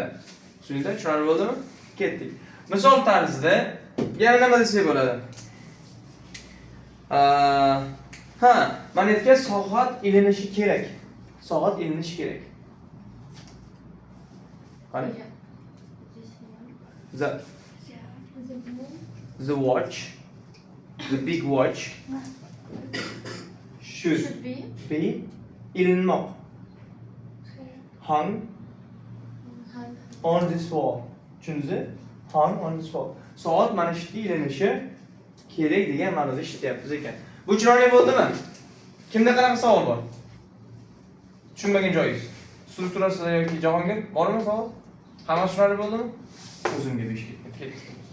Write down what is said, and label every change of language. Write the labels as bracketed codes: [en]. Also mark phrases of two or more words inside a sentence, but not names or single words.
[uz] Tushundingizmi? Tushunarli bo'ldimi? Ketdik. Misol tarzida yana nima desak bo'ladi? Mana aytgan soat ilinishi kerak. Qani? [en] The watch, the big watch should be ilinmoq. Hung on this wall. Tushundingizmi? Hung on this wall. [uz] Soat mana shu ilinishi kerak degan ma'noda ishlatyapmiz ekan. Bu chiroyli bo'ldimi? Kimda qanaqa savol bor? Tushunmagan joyingiz. Strukturasida yoki Jahongir bormi savol? Hammasi chiroyli bo'ldimi? O'zimga besh ketdi.